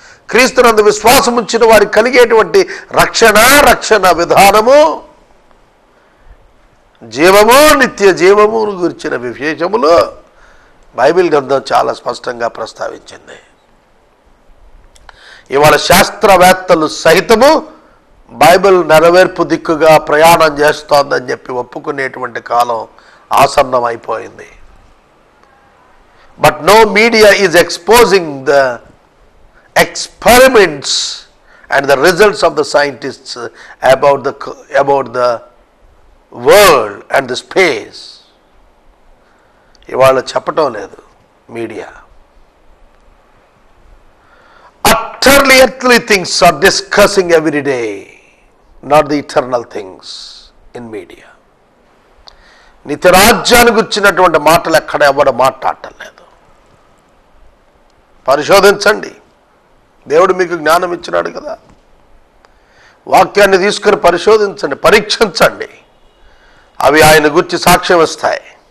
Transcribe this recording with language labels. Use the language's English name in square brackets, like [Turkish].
[Telugu] క్రీస్తునందు విశ్వాసం ఉంచిన వారికి కలిగేటువంటి రక్షణ విధానము, జీవము, నిత్య జీవమును గురించిన విశేషములు బైబిల్ గ్రంథం చాలా స్పష్టంగా ప్రస్తావించింది. ఇవాళ శాస్త్రవేత్తలు సహితము బైబిల్ నెరవేర్పు దిక్కుగా ప్రయాణం చేస్తోందని చెప్పి ఒప్పుకునేటువంటి కాలం ఆసన్నం అయిపోయింది. [English] But no media is exposing the experiments and the results of the scientists about the world and the space. [Telugu] ఇవాళ చెప్పటం లేదు media. [English] Utterly earthly things are discussing every day, not the eternal things in media. [Telugu] నిత్యరాజ్యాన్ని గురించినటువంటి మాటలు ఎక్కడ ఎవరు మాట్లాడటం లేదు. పరిశోధించండి. దేవుడు మీకు జ్ఞానం ఇచ్చినాడు కదా. వాక్యాన్ని తీసుకుని పరిశోధించండి, పరీక్షించండి. అవి ఆయన గురించి సాక్ష్యం ఇస్తాయి.